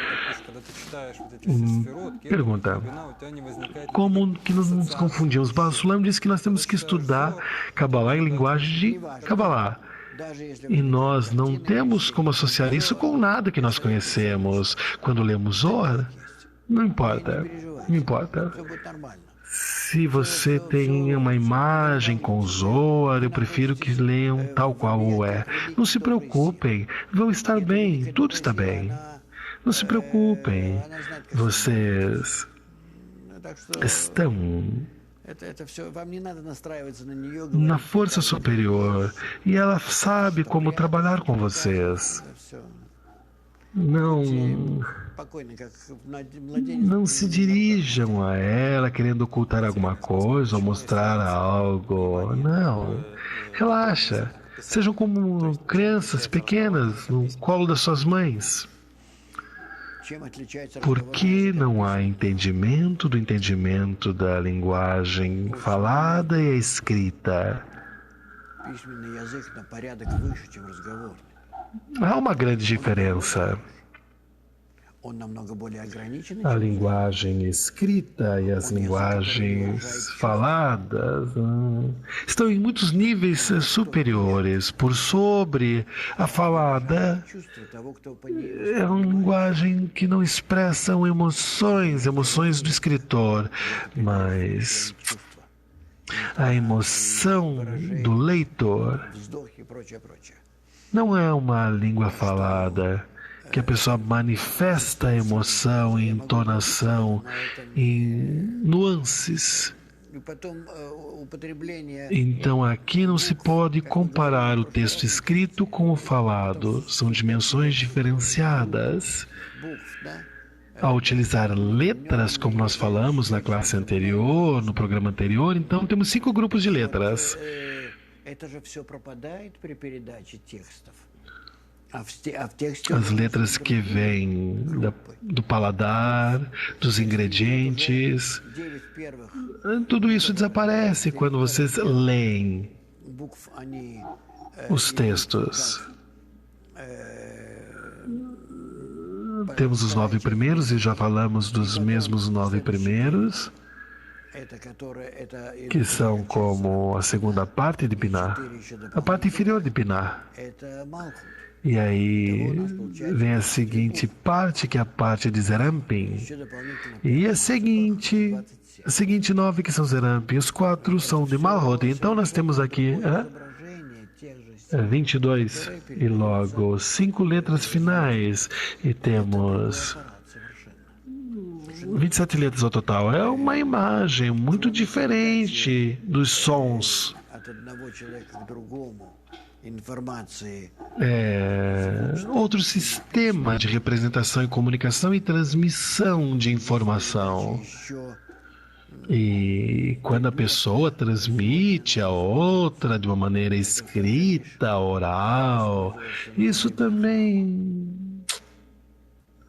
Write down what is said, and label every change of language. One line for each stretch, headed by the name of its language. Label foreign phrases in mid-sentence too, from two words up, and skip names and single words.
Portuguese: Pergunta: como que nós nos confundimos? Baal Sulam disse que nós temos que estudar Kabbalah em linguagem de Kabbalah. E nós não temos como associar isso com nada que nós conhecemos. Quando lemos Zohar, não importa, não importa.
Russian: все будет нормально.
Portuguese: Se você tem uma imagem com Zohar, eu prefiro que leiam tal qual é. Não se preocupem, vão estar bem, tudo está bem. Não se preocupem, vocês
Russian: Так что
Portuguese: estão
Russian: это все, вам не надо настраиваться на нее,
Portuguese: na força superior e ela sabe como trabalhar com vocês.
Russian: все.
Portuguese: Não,
Russian: Спокойно, как младенец.
Portuguese: não se dirijam a ela querendo ocultar alguma coisa ou mostrar algo. Não, relaxa. Sejam como crianças pequenas no colo das suas mães.
Russian: Чем отличается
Portuguese: Por que não há entendimento do entendimento da linguagem falada e a escrita?
Russian: письменный язык на порядок выше, чем разговорный?
Portuguese: Há uma grande diferença.
Russian: Он намного более ограниченный,
Portuguese: A
Russian: чем
Portuguese: linguagem escrita e as linguagens faladas estão em muitos níveis superiores. Por sobre a falada,
Russian: чувство того, кто по ней
Portuguese: é uma linguagem que não expressam emoções do escritor, mas
Russian: чувство,
Portuguese: a emoção do leitor
Russian: вздохи и прочее, прочее.
Portuguese: não é uma língua falada que a pessoa manifesta a emoção em entonação, em nuances.
Russian: И потом употребление
Portuguese: Então aqui não se pode comparar o texto escrito com o falado. São dimensões diferenciadas.
Russian: букв, да?
Portuguese: Ao utilizar letras, como nós falamos na classe anterior, no programa anterior, então temos 5 grupos de letras.
Russian: Это же все пропадает при передаче текстов. А в тексте
Portuguese: As letras que vêm do paladar, dos ingredientes,
Russian: 9 первых
Portuguese: tudo isso desaparece quando vocês leem
Russian: букв, они
Portuguese: os textos. Temos os 9 primeiros e já falamos dos mesmos 9 primeiros,
Russian: это это
Portuguese: que são como a segunda parte de Binah, a parte inferior de Binah.
Russian: это Малхут.
Portuguese: E aí vem a seguinte parte, que é a parte de Zerampin.
Russian: Еще дополнительно
Portuguese: E a seguinte 9 que são Zerampin. Os 4 são de Malhot. Então nós temos aqui
Russian: отображение тех же
Portuguese: 22 и logo 5 letras finais. E temos
Russian: совершенно.
Portuguese: 27 letras ao total. É uma imagem muito diferente dos sons.
Russian: От одного человека к другому информации
Portuguese: É outro sistema de representação e comunicação e transmissão de informação.
Russian: еще
Portuguese: E quando a pessoa transmite a outra de uma maneira escrita, oral, isso também